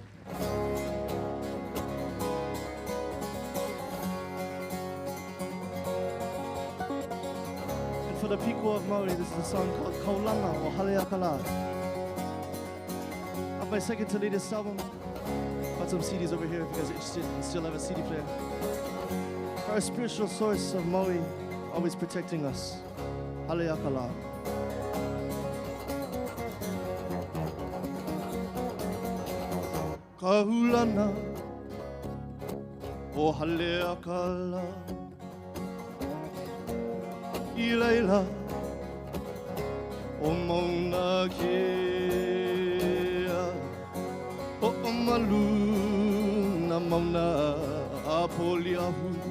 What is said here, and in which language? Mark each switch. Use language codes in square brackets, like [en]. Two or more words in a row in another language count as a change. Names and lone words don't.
[en] And for the people of Maui, this is a song called Kaulana or Haleakala. I'm my second to latest album. Got some CDs over here if you guys are interested and still have a CD player. Our spiritual source of Maui, always protecting us. [haw] Haleakala. Kahulana o Haleakala I leila o Mauna Kea o Malu na Mauna a Poliahu